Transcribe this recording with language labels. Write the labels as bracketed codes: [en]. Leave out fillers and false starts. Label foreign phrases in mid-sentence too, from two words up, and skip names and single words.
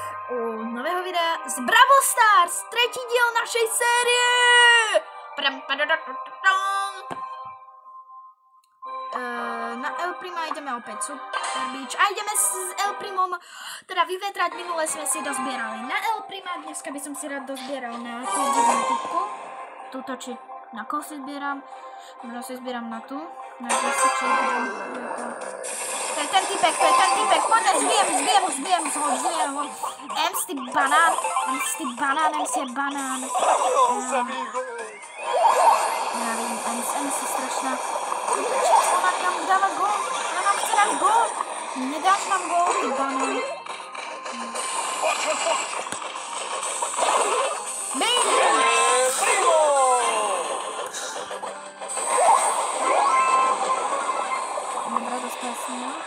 [cs] u nového videa z Brawl Stars, třetí díl [sk] našej série. [cs] Na El Prima jdeme opět Super Beach a jdeme s El Primom teda vyvětrat. Minule jsme si dozbierali na El Prima, dneska bych si rád dozbieral [sk] na tú divnú typku. Tuto či na koho si zbieram? Možno si zbieram na tu. Na či to je ten typek, poďme, zbijem ho. Ems, ty banán, Ems je banán. [cs] Já vím, Ems je strašná. Ona nám dává gól, ona nám chce dát gól. Nedáš nám gól, ty banán. Dobré, dostal jsem ho.